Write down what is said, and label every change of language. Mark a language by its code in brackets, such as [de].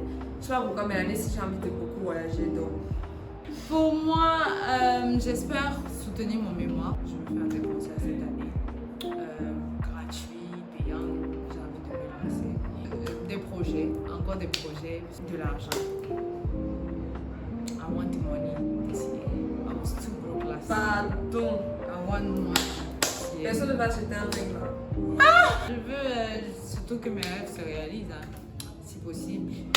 [fr] Je ne sais pas pourquoi, mais l'année-ci, j'ai envie de beaucoup voyager. Donc. Pour moi, j'espère soutenir mon mémoire. Je vais faire des concerts cette année. Gratuits, payants. J'ai envie de me lancer. Des projets, encore des projets, de l'argent. [en] I want the money this year. I was too broke last year. [fr] Pardon. [en] I want money. Yeah. [fr] Personne ne va acheter un ring là. Je veux surtout que mes rêves se réalisent, hein, si possible.